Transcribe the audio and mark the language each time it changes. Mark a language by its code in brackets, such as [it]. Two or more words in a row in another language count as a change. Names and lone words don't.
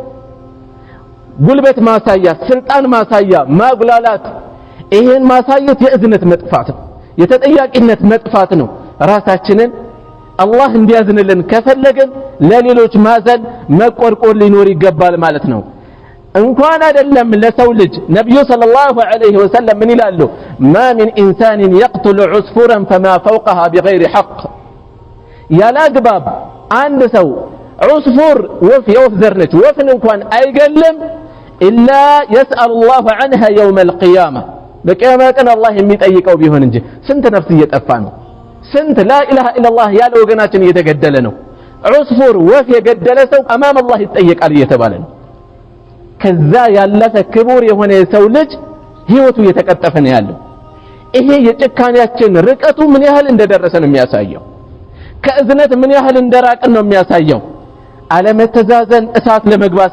[am] ጉልበት ማሳያ ስልጣን ማሳያ ማጉላላት ይሄን ማሳየት የእዝነት መጥፋት ነው የተጠያቂነት መጥፋት ነው ራሳችንን አላህ እንዲያዝንልን ከፈለገን ለሌሎች ማዘን መቆርቆር ሊኖር ይገባል ማለት ነው እንኳን አይደለም ለሰው ልጅ ነብዩ [ar] صلى الله عليه وسلم [am] ምን ይላሉ [ar] ما من انسان يقتل عصفورا فما فوقها بغير حق [am] ያላግባብ አንድ ሰው عصفور ወፍ የወፍ ዘር ነች ወፍን እንኳን አይገልም [ar] إلا يسأل الله عنها يوم القيامة [am] በቂያማ ቀን አላህ የሚጠይቀው ቢሆን እንጂ ስንት ነፍስ እየጠፋ ነው ስንት [ar] لا إله إلا [am] الله ያለ ወገናችን እየተገደለ ነው عصفور ወፍ የገደለ ሰው [ar] أمام الله [am] ይጠየቃል እየተባለ ነው ከዛ ያለፈ ክቡር የሆነ የሰው ልጅ ህይወቱ እየተቀጠፈ ነው ያለው ይሄ የጭካኔያችን ርቀቱ ምን ያህል እንደደረሰ ነው የሚያሳየው ከእዝነት ምን ያህል እንደራቅን ነው የሚያሳየው አለመተዛዘን እሳት ለመግባት